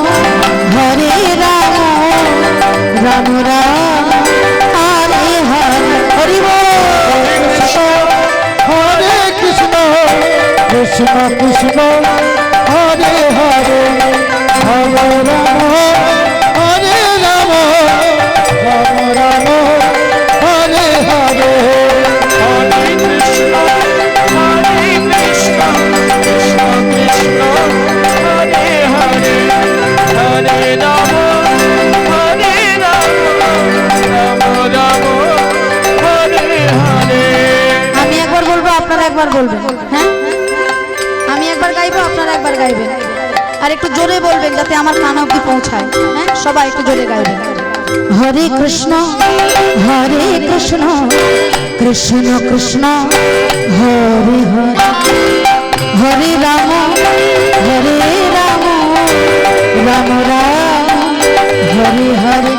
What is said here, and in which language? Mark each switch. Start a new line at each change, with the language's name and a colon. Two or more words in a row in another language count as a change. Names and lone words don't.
Bangla: রাম রাম হরে হরে হরি বল।
Sanskrit: হরে কৃষ্ণ কৃষ্ণ কৃষ্ণ হরে হরে হরে রাম হরে রাম রাম রাম হরে হরে। Hare Krishna, Krishna Krishna, Hare Hare, Hare Rama, Hare Rama, Rama Rama, Hare Hare.
Bangla: আমি একবার বলবো আপনারা একবার বলবেন। হ্যাঁ আমি একবার গাইবো আপনারা একবার গাইবেন আর একটু জোরে বলবেন যাতে আমার কান অবধি পৌঁছায়। হ্যাঁ সবাই একটু জোরে গাইবেন।
Sanskrit: হরে কৃষ্ণ কৃষ্ণ কৃষ্ণ হরে হরে হরে রাম রাম রাম হরে হরে।